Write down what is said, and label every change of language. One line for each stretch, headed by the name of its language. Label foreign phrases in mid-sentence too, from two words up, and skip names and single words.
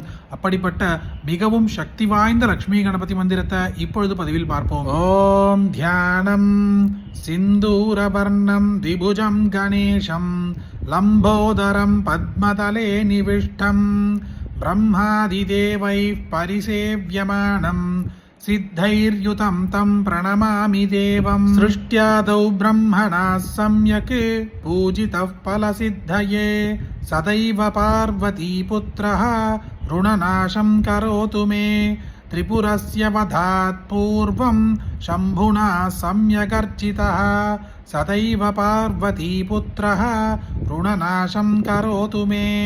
Tamil: அப்படிப்பட்ட மிகவும் சக்தி வாய்ந்த லக்ஷ்மி கணபதி மந்திரத்தை இப்பொழுது பதிவில் பார்ப்போம்.
Sanskrit: ओम् ध्यानम् सिन्दूरवर्णम् द्विभुजम् गणेशम् लम्बोदरम् पद्मदले निविष्टम् ब्रह्मादिदेवैः परिसेव्यमानम् सिद्धैर्युतं तं प्रणमामि देवं सृष्ट्यादौ ब्रह्मणा सम्यक् पूजितः फलसिद्धये सदैव पार्वतीपुत्रः ऋणनाशं करोतु मे त्रिपुरस्य वधात् पूर्वं शम्भुना सम्यगर्चितः सदैव पार्वतीपुत्रः ऋणनाशं करोतु मे